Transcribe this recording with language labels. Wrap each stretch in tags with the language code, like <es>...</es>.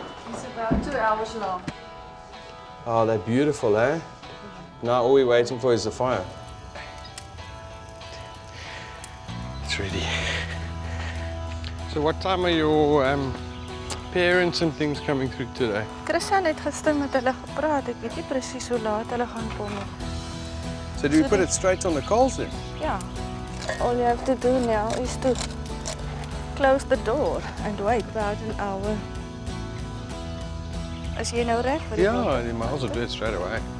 <en>It's about 2 hours long. Oh, they're beautiful, eh? Now all we're waiting for is the fire. It's ready. So what time are your parents and things coming through today?</en> <af>Christian het gister met hulle gepraat. Ek weet nie presies hoe laat hulle gaan kom nie.</af> <en>So do we put it straight on the coals then?</en> <af>Ja.</af> <en>All you have to do now is to close the door and wait about an hour.</en> <af>Is jy nou reg vir die</af> <en>Yeah, you might as well do it straight away.</en>